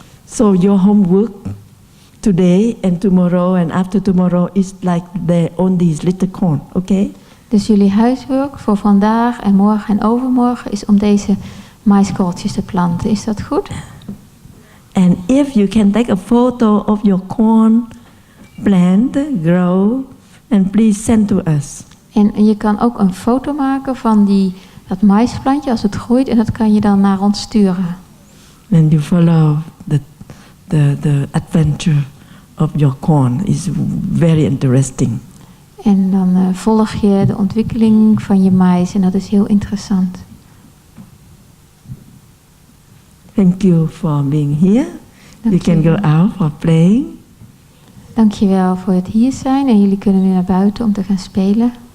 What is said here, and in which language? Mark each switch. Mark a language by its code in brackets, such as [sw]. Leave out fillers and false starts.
[en] So your homework today and tomorrow and after tomorrow is like on these little corn, okay? [nl] Dus jullie huiswerk voor vandaag en morgen en overmorgen is om deze maiskorreltjes te planten. Is dat goed? [en] And if you can take a photo of your corn plant, grow, and please send to us. [nl] En je kan ook een foto maken van dat maisplantje als het groeit en dat kan je dan naar ons sturen. [en] And you follow the adventure of your corn is very interesting. [nl] En dan volg je de ontwikkeling van je mais en dat is heel interessant. [en] Thank you for being here. You can go out for playing. [nl] Dankjewel voor het hier zijn en jullie kunnen nu naar buiten om te gaan spelen.